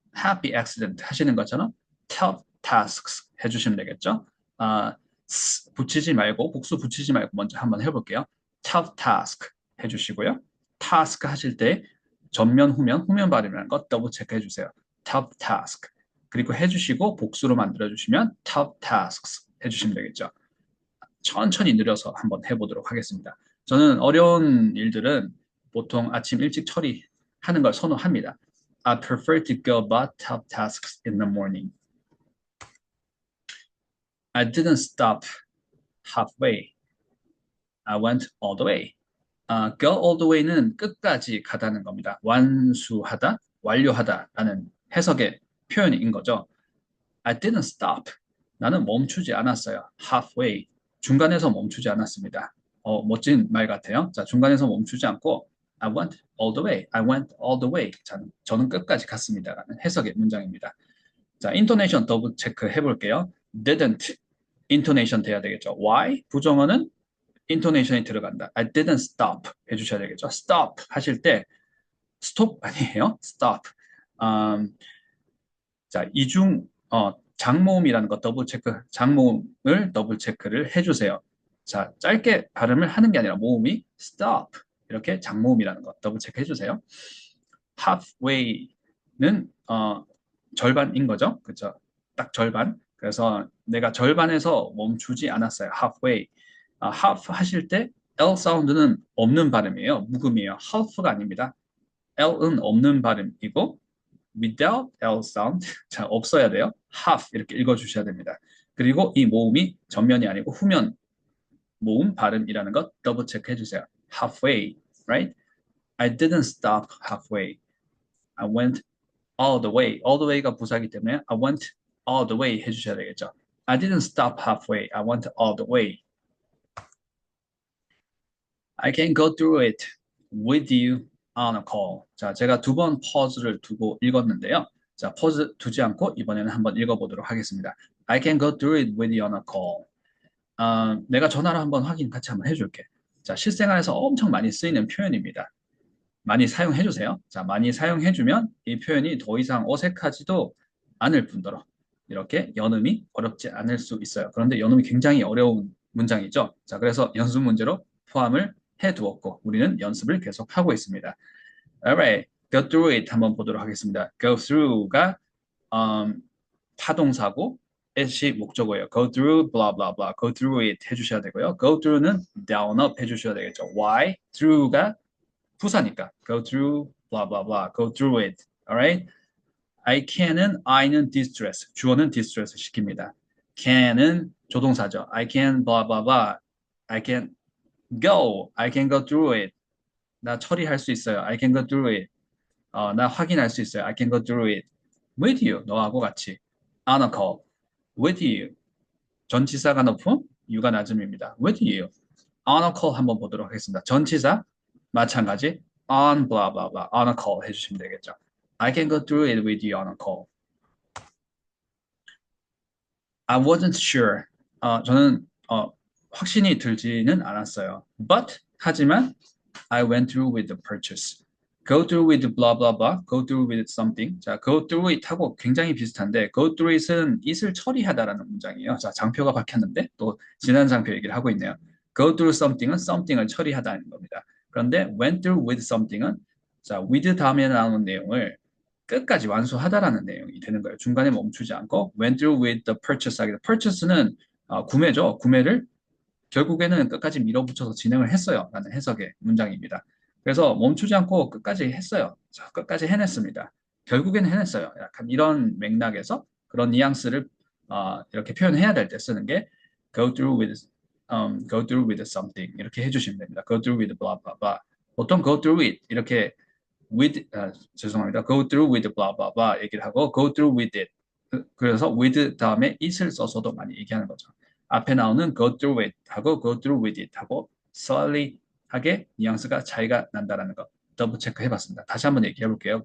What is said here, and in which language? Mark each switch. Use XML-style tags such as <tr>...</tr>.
<ko>happy accident 하시는 것처럼 tough tasks 해주시면 되겠죠. 붙이지 말고 복수 붙이지 말고 먼저 한번 해볼게요. tough task 해주시고요. task 하실 때 전면 후면 발음이라는 거 더블 체크 해주세요. tough task 그리고 해주시고 복수로 만들어주시면 tough tasks 해주시면 되겠죠. 천천히 느려서 한번 해보도록 하겠습니다. 저는 어려운 일들은 보통 아침 일찍 처리하는 걸 선호합니다.</ko> <en>I prefer to go about tough tasks in the morning. I didn't stop halfway. I went all the way.</en> <ko>Go all the way는 끝까지 가다는 겁니다. 완수하다, 완료하다라는 해석의 표현인 거죠.</ko> <en>I didn't stop.</en> <ko>나는 멈추지 않았어요.</ko> <en>halfway.</en> <ko>중간에서 멈추지 않았습니다. 멋진 말 같아요. 자, 중간에서 멈추지 않고</ko> <en>I went all the way. I went all the way.</en> <ko>자, 저는 끝까지 갔습니다. 라는 해석의 문장입니다. 자, 인토네이션 더블 체크 해볼게요.</ko> <en>didn't.</en> <ko>인토네이션 돼야 되겠죠.</ko> <en>why?</en> <ko>부정어는 인토네이션이 들어간다.</ko> <en>I didn't stop 해주셔야 되겠죠.</en> <ko>stop 하실 때 stop 아니에요.</ko> <en>stop.</en> <ko>자, 장모음이라는 거 더블 체크, 장모음을 더블 체크를 해주세요. 자, 짧게 발음을 하는 게 아니라 모음이 stop 이렇게 장모음이라는 거 더블 체크 해주세요. halfway는 절반인 거죠, 그렇죠? 딱 절반. 그래서 내가 절반에서 멈추지 않았어요.</ko> <en>halfway.</en> <ko>half 하실 때 L 사운드는 없는 발음이에요. 묵음이에요. half가 아닙니다. L은 없는 발음이고</ko> <en>without L sound.</en> <ko>자, 없어야 돼요. half 이렇게 읽어주셔야 됩니다. 그리고 이 모음이 전면이 아니고 후면 모음 발음이라는 것 더블 체크 해주세요.</ko> <en>halfway, right? I didn't stop halfway. I went all the way.</en> <ko>all the way가 부사기 때문에 I went all the way 해주셔야 되겠죠.</ko> <en>I didn't stop halfway. I went all the way. I can go through it with you on a call.</en> <ko>자, 제가 두 번 pause를 두고 읽었는데요. 자, pause 두지 않고 이번에는 한번 읽어보도록 하겠습니다.</ko> <en>I can go through it with you on a call.</en> <ko>내가 전화로 한번 확인 같이 한번 해줄게. 자, 실생활에서 엄청 많이 쓰이는 표현입니다. 많이 사용해주세요. 자, 많이 사용해주면 이 표현이 더 이상 어색하지도 않을 뿐더러 이렇게 연음이 어렵지 않을 수 있어요. 그런데 연음이 굉장히 어려운 문장이죠. 자, 그래서 연습 문제로 포함을 해두었고 우리는 연습을 계속하고 있습니다.</ko> <en>Alright, go through it</en> <ko>한번 보도록 하겠습니다. Go through가 타동사고 it이 목적어예요.</ko> <en>Go through, blah blah blah. Go through it 해주셔야 되고요. Go through는 down up 해주셔야 되겠죠. Why?</en> <ko>Through가 부사니까.</ko> <en>Go through, blah blah blah. Go through it. Alright? I can은 I는 distress.</en> <ko>주어는 distress 시킵니다.</ko> <en>can은 조동사죠. I can, blah blah blah. I can go. I can go through it.</en> <ko>나 처리할 수 있어요.</ko> <en>I can go through it. 나 확인할 수 있어요. I can go through it. With you.</en> <ko>너하고 같이.</ko> <en>On a call. With you.</en> <ko>전치사가 높음, you가 낮음입니다.</ko> <en>With you.</en> <ko>On a call 한번 보도록 하겠습니다.</ko> <en>전치사 마찬가지. On blah blah blah. On a call 해주시면 되겠죠. I can go through it with you on a call. I wasn't sure.</en> <ko>저는 확신이 들지는 않았어요.</ko> <en>But</en> <ko>하지만</ko> <en>I went through with the purchase. Go through with blah blah blah. Go through with something.</en> <ko>자, go through it 하고 굉장히 비슷한데 go through it은 it을 처리하다라는 문장이에요. 자, 장표가 박혔는데 또 지난 장표 얘기를 하고 있네요. Go through something은 something을 처리하다는 겁니다. 그런데 went through with something은 자, with 다음에 나오는 내용을 끝까지 완수하다라는 내용이 되는 거예요. 중간에 멈추지 않고 went through with the purchase 하기도. purchase는 구매죠. 구매를 결국에는 끝까지 밀어붙여서 진행을 했어요. 라는 해석의 문장입니다. 그래서 멈추지 않고 끝까지 했어요. 자, 끝까지 해냈습니다. 결국에는 해냈어요. 약간 이런 맥락에서 그런 뉘앙스를 이렇게 표현해야 될 때 쓰는 게 go through with something 이렇게 해주시면 됩니다.</ko> <en>go through with blah blah blah.</en> <ko>보통 go through it 이렇게 죄송합니다.</ko> <en>go through with blah blah blah</en> <ko>얘기를 하고</ko> <en>go through with it.</en> <ko>그래서 with 다음에 it을 써서도 많이 얘기하는 거죠. 앞에 나오는 go through it 하고 go through with it 하고 slightly하게 뉘앙스가 차이가 난다라는 거 더블 체크 해봤습니다. 다시 한번 얘기해 볼게요.</ko>